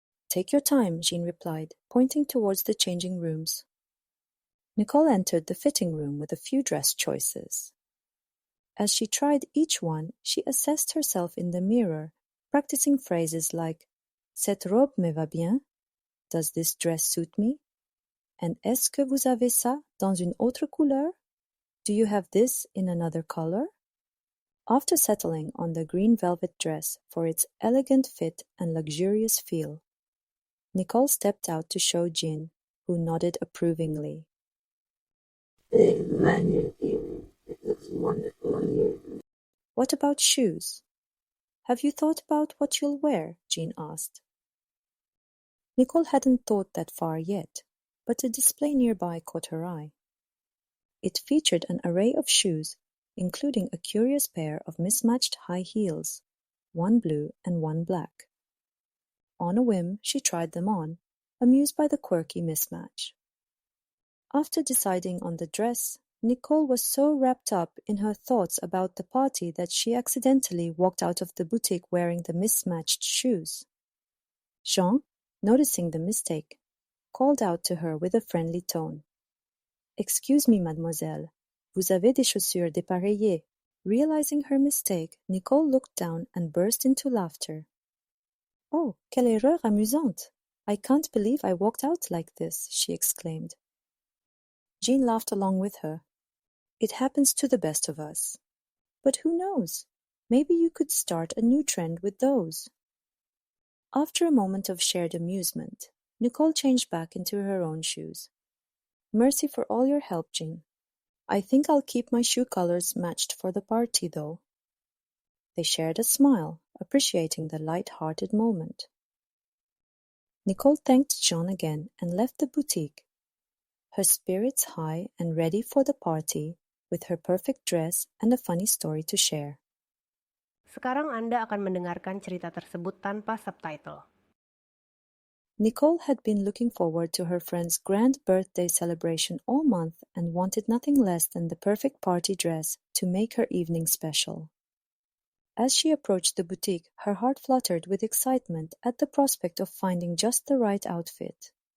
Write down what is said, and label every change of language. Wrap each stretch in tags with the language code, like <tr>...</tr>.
<en>Take your time, Jean replied, pointing towards the changing rooms. Nicole entered the fitting room with a few dress choices. As she tried each one, she assessed herself in the mirror, practicing phrases like,</en> <fr>Cette robe me va bien?</fr> <en>Does this dress suit me?</en> <fr>And est-ce que vous avez ça dans une autre couleur?</fr> <en>Do you have this in another color? After settling on the green velvet dress for its elegant fit and luxurious feel, Nicole stepped out to show Jean, who nodded approvingly. It looks wonderful on you. What about shoes? Have you thought about what you'll wear? Jean asked. Nicole hadn't thought that far yet, but a display nearby caught her eye. It featured an array of shoes, including a curious pair of mismatched high heels, one blue and one black. On a whim, she tried them on, amused by the quirky mismatch. After deciding on the dress, Nicole was so wrapped up in her thoughts about the party that she accidentally walked out of the boutique wearing the mismatched shoes. Jean, noticing the mistake, called out to her with a friendly tone. Excuse me, mademoiselle.</en> <fr>Vous avez des chaussures dépareillées.</fr> <en>Realizing her mistake, Nicole looked down and burst into laughter.</en> <fr>Oh, quelle erreur amusante!</fr> <en>I can't believe I walked out like this, she exclaimed. Jean laughed along with her. It happens to the best of us. But who knows? Maybe you could start a new trend with those. After a moment of shared amusement, Nicole changed back into her own shoes. Merci for all your help, Jean. I think I'll keep my shoe colors matched for the party, though. They shared a smile, appreciating the light-hearted moment. Nicole thanked Jean again and left the boutique, her spirits high and ready for the party, with her perfect dress and a funny story to share.</en> <id>Sekarang Anda akan mendengarkan cerita tersebut tanpa subtitle.</id> <en>Nicole had been looking forward to her friend's grand birthday celebration all month and wanted nothing less than the perfect party dress to make her evening special. As she approached the boutique, her heart fluttered with excitement at the prospect of finding just the right outfit.</en>